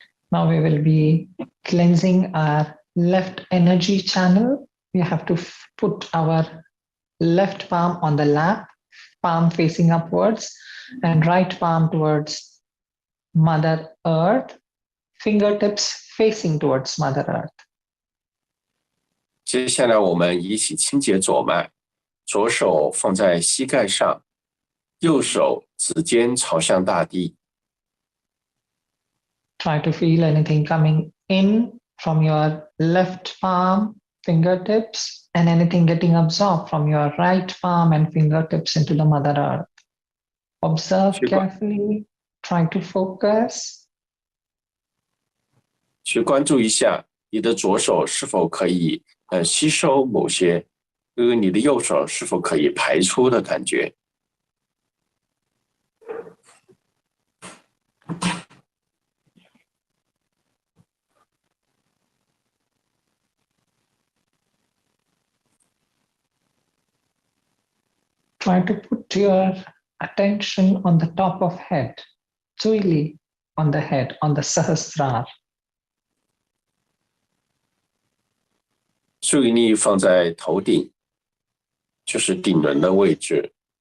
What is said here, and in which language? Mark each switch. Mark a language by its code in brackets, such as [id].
[en] Now we will be cleansing our left energy channel. We have to put our left palm on the lap, palm facing upwards, and right palm towards Mother Earth, fingertips facing towards Mother Earth. [zh] 接下来我们一起清洁左脉，左手放在膝盖上，右手指尖朝向大地。 [en] Try to feel anything coming in from your left palm, fingertips, and anything getting absorbed from your right palm and fingertips into the Mother Earth. Observe carefully, try to focus. [zh] 去关注一下你的左手是否可以吸收某些，你的右手是否可以排出的感觉。 [en] Try to put your attention on the top of head, Zuili on the head, on the Sahasrara. [zh] 注意力放在头顶，就是顶轮的位置。